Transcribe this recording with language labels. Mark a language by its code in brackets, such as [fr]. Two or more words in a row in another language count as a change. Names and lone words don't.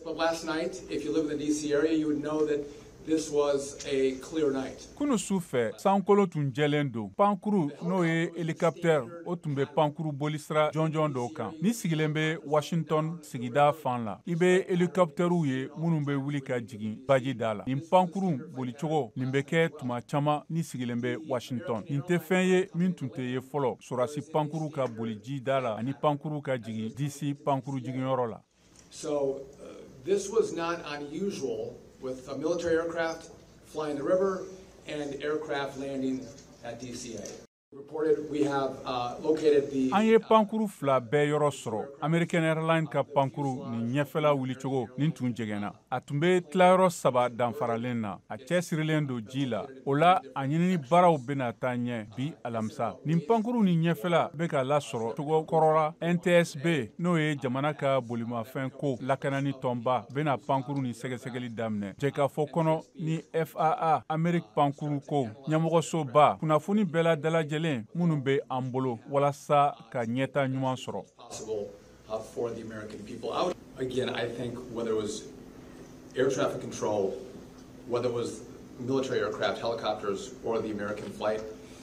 [en] last night, if you live in the DC area, you would know that this was a clear night. [bm] Kunu sufɛ sankolo tun jɛlen don. Pankuru n'o ye hɛlikopɛr o tun bɛ pankuru bolisira jɔnjɔn dɔw kan. Ni sigilen bɛ Washinton sigida fan la. I bɛ hɛlikopɛriw ye minnu bɛ wuli ka jigin baji da la. Nin pankuru bolicogo nin bɛ kɛ tuma caman ni sigilen bɛ Washinton. Nin tɛ fɛn ye min tun tɛ ye fɔlɔ. Sɔrɔdasi pankuru ka boli ji da la ani pankuru ka jigin DC pankuru jiginyɔrɔ la. [en] So this was not unusual with a military aircraft flying the river and aircraft landing at DCA. Reported we have located the... [bm] An ye pankuru fila bɛɛ yɔrɔ sɔrɔ. American Airlines ka pankuru ni ɲɛfɛla wulicogo nin tun jɛgɛnna. A tun bɛ tilayɔrɔ saba danfaralen na. A cɛsirilen don ji la. O la, a ɲinini baaraw bɛna taa ɲɛ bi alamisa. Nin pankuru ni ɲɛfɛla bɛ ka lasɔrɔ cogo kɔrɔ la. NTSB n'o ye jamana ka bolimafɛn ko lakanani tɔnba bɛna pankuru ni sɛgɛsɛgɛli daminɛ. Jɛkafɔ kɔnɔ ni FAA Amerique pankuru ko ɲɛmɔgɔsoba kunnafoni bɛɛ la dalajɛ minnu bɛ an bolo walasa ka ɲɛta ɲuman sɔrɔ. [en] For the American people. Again, I think whether it was air traffic control, whether it was military aircraft, helicopters, or the American flight,